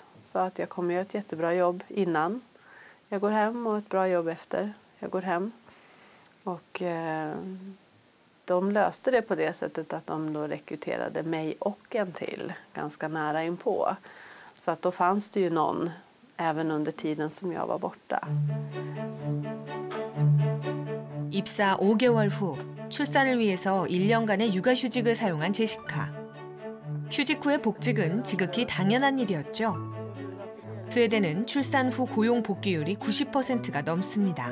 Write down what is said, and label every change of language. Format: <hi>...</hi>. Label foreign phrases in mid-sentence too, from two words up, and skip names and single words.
<sv>Sa att jag kommer göra ett jättebra jobb innan jag går hem och ett bra jobb efter jag går hem. Och de löste det på det sättet att de då rekryterade mig och en till ganska nära inpå. Så att då fanns det ju någon även under tiden som jag var borta.</sv> <ko>입사 5개월 후 출산을 위해서 1년간의 육아휴직을 사용한 제시카. 휴직 후의 복직은 지극히 당연한 일이었죠. 스웨덴은 출산 후 고용 복귀율이 90%가 넘습니다.</ko>